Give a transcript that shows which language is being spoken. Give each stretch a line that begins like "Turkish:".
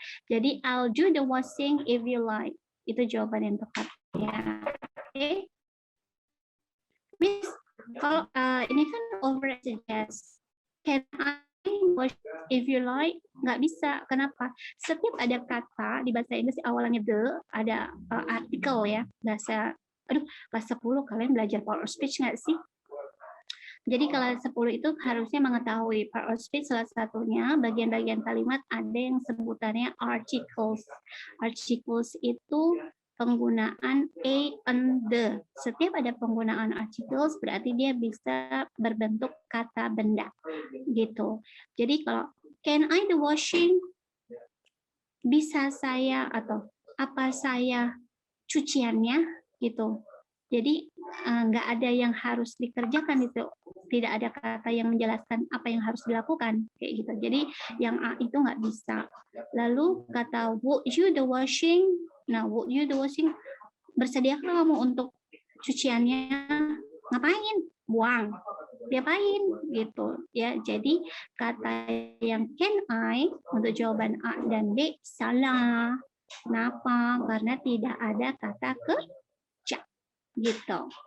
Indonesian: Jadi
English: I'll do the washing if you like.
Indonesian: Itu jawaban yang tepat ya. Oke. Miss, kalau ini kan over suggest.
English: Can I wash if you like?
Indonesian: Nggak bisa. Kenapa? Setiap ada kata di bahasa Inggris awalnya the, ada artikel ya. Kelas 10 kalian belajar power of speech nggak sih? Jadi kelas 10 itu harusnya mengetahui power of speech, salah satunya bagian-bagian kalimat ada yang sebutannya articles. Articles itu penggunaan a and the. Setiap ada penggunaan articles berarti dia bisa berbentuk kata benda gitu. Jadi kalau
English: can I do washing?
Indonesian: Bisa saya atau apa saya cuciannya gitu. Jadi nggak ada yang harus dikerjakan itu, tidak ada kata yang menjelaskan apa yang harus dilakukan kayak gitu. Jadi yang A itu nggak bisa. Lalu kata
English: would you the washing? Nah, would you the washing?
Indonesian: Bersediakah kamu untuk cuciannya? Ngapain? Buang. Diapain gitu ya. Jadi kata yang can I untuk jawaban A dan B salah. Kenapa? Karena tidak ada kata kerja gitu.